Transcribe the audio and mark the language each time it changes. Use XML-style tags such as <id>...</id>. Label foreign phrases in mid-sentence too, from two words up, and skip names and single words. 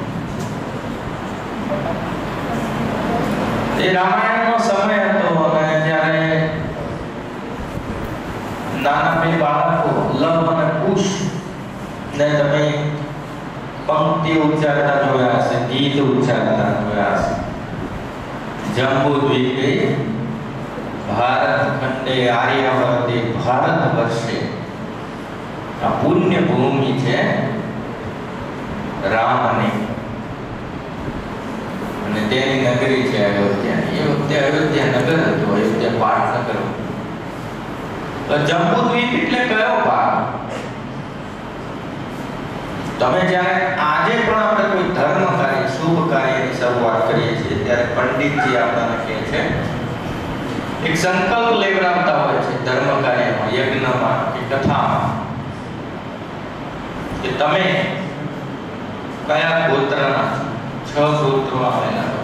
<gu>એ રામાયણનો સમય હતો અને જ્યારે નાના બે બાળકો લવ અને કુશ ને તમે પંક્તિ ઉચ્ચારતા જોયા હશે, ગીત ઉચ્ચારતા જોયા હશે।</gu> <sa>जम्बूद्वीपे भारत खंडे आर्यावर्ते भारत वर्षे</sa> <gu>આ પુણ્ય ભૂમિ હૈ રામ ને અને તેની નગરી છે અયોધ્યા। એ વખતે અયોધ્યા નગર હતું, અયોધ્યા પાટનગર। તો જંબૂદ્વીપ એટલે કયો ભાગ? તમે જ્યારે આજે પણ આપણે કોઈ ધર્મ કાર્ય શુભ કાર્યની શરૂઆત કરીએ છીએ ત્યારે પંડિતજી આપણને કહે છે, એક સંકલ્પ લેવડાવતા હોય છે ધર્મ કાર્યમાં, યજ્ઞમાં કે કથામાં, કે તમે કયા ગોત્રના 6 ગોત્રો આવેલા હોય।</gu>